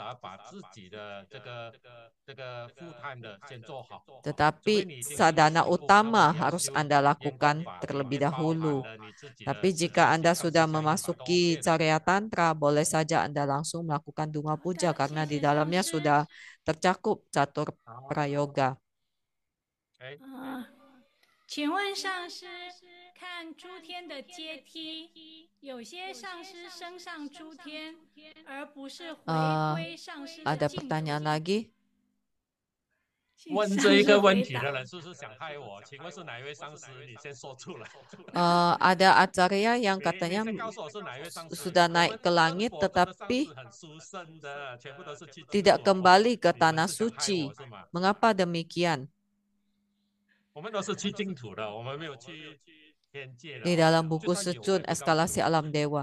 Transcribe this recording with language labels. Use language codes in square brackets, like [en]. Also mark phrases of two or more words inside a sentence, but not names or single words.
[id] Tetapi sadhana utama harus Anda lakukan terlebih dahulu. Tapi jika Anda sudah memasuki Carya Tantra, boleh saja Anda langsung melakukan Duma Puja karena di dalamnya sudah tercakup Catur Prayoga. [zh] 请问上师，看诸天的阶梯，有些上师升上诸天，而不是回归上师的 [id] Ada [zh] 净土。 [id] pertanyaan lagi? [zh] 问这一个问题的人是不是想害我？请问是哪一位上师？你先说出来。 [id] Ada acarya yang katanya sudah naik ke langit tetapi tidak kembali ke tanah suci. Mengapa demikian? Di dalam buku Secun Eskalasi Alam Dewa.